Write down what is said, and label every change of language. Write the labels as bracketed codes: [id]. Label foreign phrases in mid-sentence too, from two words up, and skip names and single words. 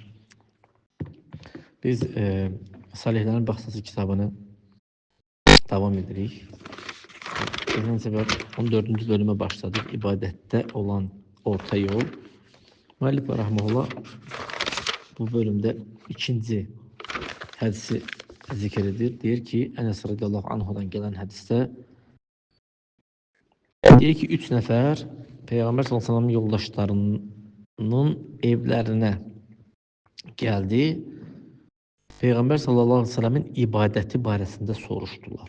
[az] Biz Salihlərin Baxsası kitabını davam edirik. [tr] Geçen sefer 14. bölüme başladık. İbadette olan orta yol. Müellif rahmetullah bu bölümde ikinci hadisi zikredir. [az] Deyir ki, Enes radiyallahu anhudan gelen hadiste deyir ki, 3 nəfər Peyğəmbər sallallahu yoldaşlarının evlərinə gəldi. Peyğəmbər [ar] صلى الله عليه وسلم [az] ibadəti barəsində soruşdular.